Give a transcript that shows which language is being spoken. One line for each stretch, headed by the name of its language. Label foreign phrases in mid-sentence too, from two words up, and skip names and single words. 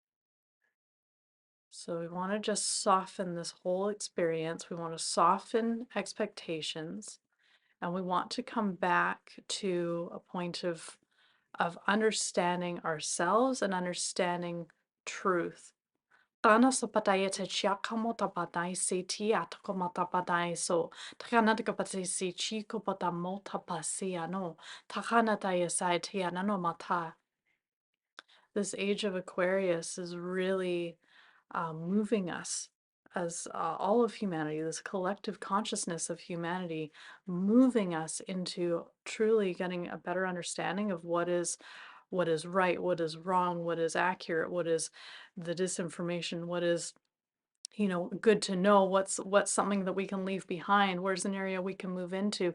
English: So we want to just soften this whole experience. We want to soften expectations, and we want to come back to a point of understanding ourselves and understanding truth. Tana sa pataya te chia kamota patay se ti atakomata patay so takana te kapatay se chi kopata mota pasi ano takana taya sai te anano mata. This age of Aquarius is really moving us as all of humanity, this collective consciousness of humanity, moving us into truly getting a better understanding of what is right, what is wrong, what is accurate, what is the disinformation, what is good to know, what's something that we can leave behind, where's an area we can move into.